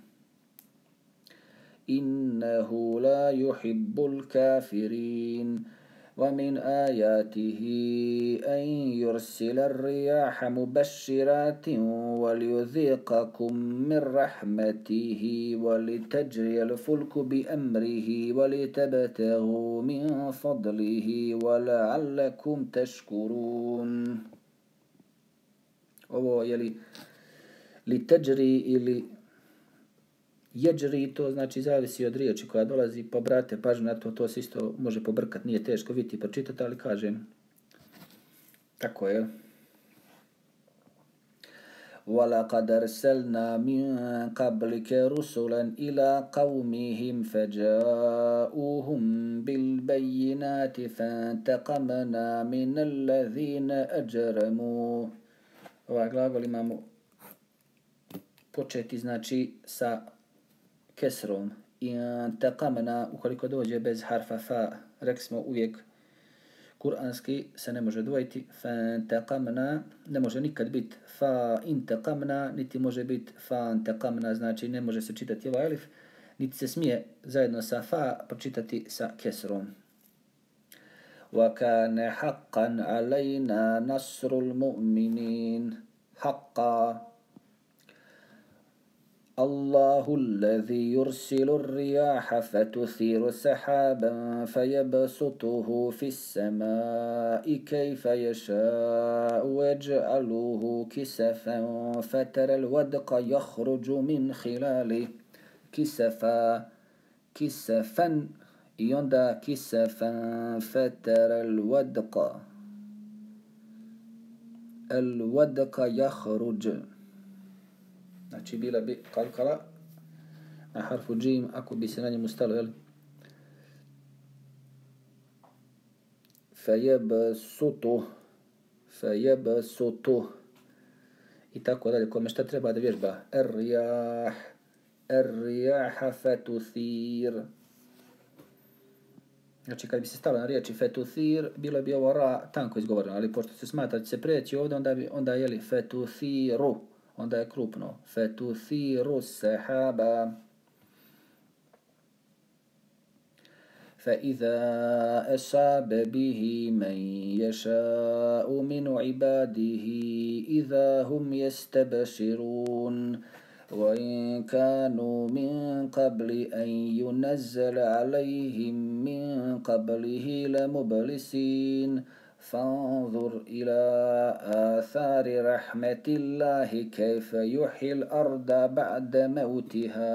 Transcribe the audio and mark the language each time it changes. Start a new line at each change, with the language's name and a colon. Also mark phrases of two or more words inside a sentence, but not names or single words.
Arabic: إنه لا يحب الكافرين ومن آياته أن يرسل الرياح مبشرات وليذيقكم من رحمته ولتجري الفلك بأمره ولتبتغوا من فضله ولعلكم تشكرون.
Bosnian: Ovo li teđri ili jeđri, to znači zavisi od riječi koja dolazi, pa brate pažnju na to, to se isto može pobrkati, nije teško vidjeti i pročitati, ali kažem, tako je.
Arabic: وَلَقَدْ أَرْسَلْنَا مِنْ قَبْلِكَ رُسُلًا إِلَى قَوْمِهِمْ فَجَاءُوهُمْ بِالْبَيِّنَاتِ فَانْتَقَمْنَا مِنَ الَّذِينَ أَجْرَمُوا.
Bosnian: Ovaj glagol imamo početi znači sa kesrom. Intaqamna, ukoliko dođe bez harfa fa, rekli smo uvijek kuranski se ne može dvojiti. Fantaqamna ne može nikad biti
Arabic: فا انتقمنا,
Bosnian: niti može biti
Arabic: فا انتقمنا,
Bosnian: znači ne može se čitati ovaj alif, niti se smije zajedno sa fa pročitati sa kesrom.
Arabic: وَكَانَ حَقًّا عَلَيْنَا نَصْرُ الْمُؤْمِنِينَ. حَقًّا الله الذي يرسل الرياح فتثير سحابا فيبسطه في السماء كيف يشاء ويجعله كسفا فترى الودق يخرج من خلاله كسفا يندى كسفا فترى الودق يخرج.
Bosnian: Znači bila bi kalkala na harfu džim ako bi se na njemu stalo, Fejebsutu i tako dalje. Kome šta treba da vježba?
Arabic: الرياح فتثير.
Bosnian: Znači kad bi se stalo na riječi fetuthir, bilo bi ovo ra tanko izgovoreno, ali pošto se smatra da će se preći ovdje, onda je fetuthiru. Onda je krupno.
Arabic: فتثير سحابا. فإذا أصاب به من يشاء من عباده إذا هم يستبشرون وإن كانوا من قبل أن ينزل عليهم من قبله لمبلسين فانظر إلى آثار رحمة الله كيف يحيي الأرض بعد موتها.